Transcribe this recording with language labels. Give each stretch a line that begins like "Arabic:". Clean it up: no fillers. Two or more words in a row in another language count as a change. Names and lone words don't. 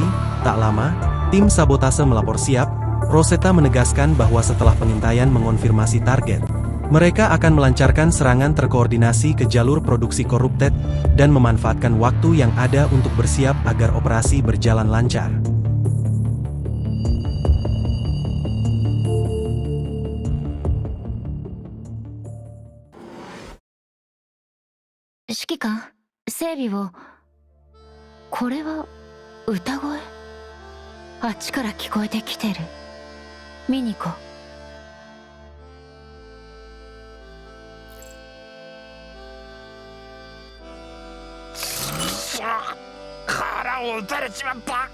Indonesian: Tak lama, tim sabotase melapor siap. Rosetta menegaskan bahwa setelah pengintaian mengonfirmasi target, mereka akan melancarkan serangan terkoordinasi ke jalur produksi Corrupted dan memanfaatkan waktu yang ada untuk bersiap agar operasi berjalan lancar.
Japanese: Shikikan, 整備を。これは歌声？あっちから聞こえてきてる。見に行こう。腹を撃たれちまった。